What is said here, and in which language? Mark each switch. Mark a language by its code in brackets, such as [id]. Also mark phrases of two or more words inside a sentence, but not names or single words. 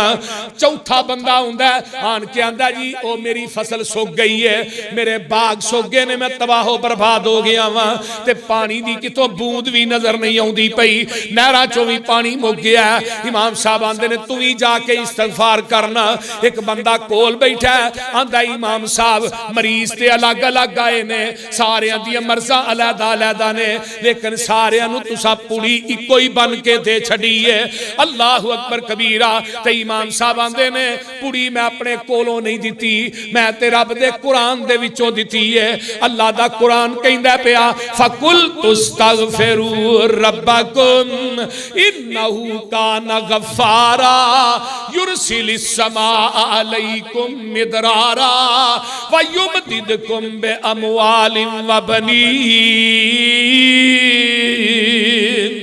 [pa] چوتھا بندہ آندا آن کے آندا جی او میری فصل سک گئی ہے، میرے باغ سوگے نے، میں تباہ و برباد ہو گیا واں، تے پانی دی کتوں بوند بھی نظر نہیں آؤندی پئی، نہراں چوں بھی پانی مک گیا. امام صاحب آندے نے تو بھی جاکے استغفار کرنا. ایک بندہ کول بیٹھا آندا امام صاحب مریض تے الگ الگ آئے نے، ساریاں دی مرضاں علیحدہ علیحدہ نے، لیکن ساریاں نوں تساں پڑی اکو ہی بن کے دے چھڈی ہے. [ar] الله أكبر كبيرا. [pa] تے امام صاحب آندے نے پڑی میں اپنے کولوں نہیں دتی، میں تے رب دے قرآن دے وچوں دتی ہے. اللہ دا قرآن کہندا پیا [ar] فقلت استغفروا ربكم إنه كان غفارا يرسل السماء عليكم مدرارا ويمددكم بأموال وبنين.